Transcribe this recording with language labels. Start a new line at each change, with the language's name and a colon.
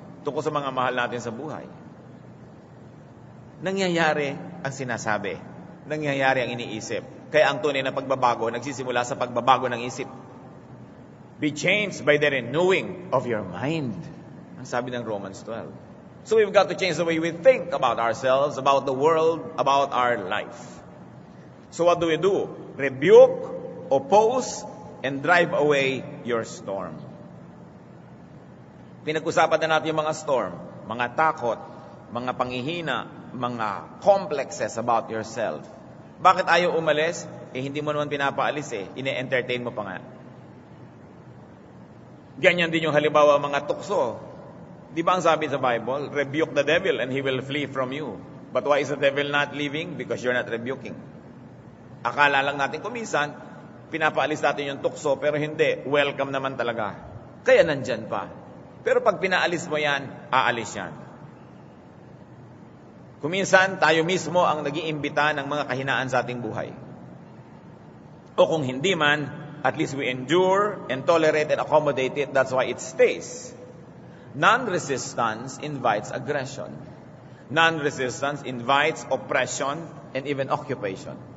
Filipino: Tungkol sa mga mahal natin sa buhay? Nangyayari ang sinasabi. Nangyayari ang iniisip. Kaya ang tunay na pagbabago, nagsisimula sa pagbabago ng isip.
English: Be changed by the renewing of your mind.
Filipino: Ang sabi ng
English: Romans 12. So we've got to change the way we think about ourselves, about the world, about our life. So what do? Rebuke, oppose, and drive away your storm.
Filipino: Pinag-usapan na natin yung mga storm, mga takot, mga panghihina, mga
English: complexes about yourself.
Filipino: Bakit ayaw umalis? Hindi mo naman pinapaalis ine-entertain mo pa nga. Ganyan din yung halimbawa mga tukso. Di ba ang sabi sa Bible?
English: Rebuke the devil and he will flee from you. But why is the devil not leaving? Because you're not rebuking.
Filipino: Akala lang natin kumisan, pinapaalis natin yung tukso, pero hindi. Welcome naman talaga. Kaya nandyan pa. Pero pag pinaalis mo yan, aalis yan. Kuminsan, tayo mismo ang nag-iimbita ng mga kahinaan sa ating buhay. O kung hindi man,
English: at least we endure and tolerate and accommodate it. That's why it stays. Non-resistance invites aggression. Non-resistance invites oppression and even occupation.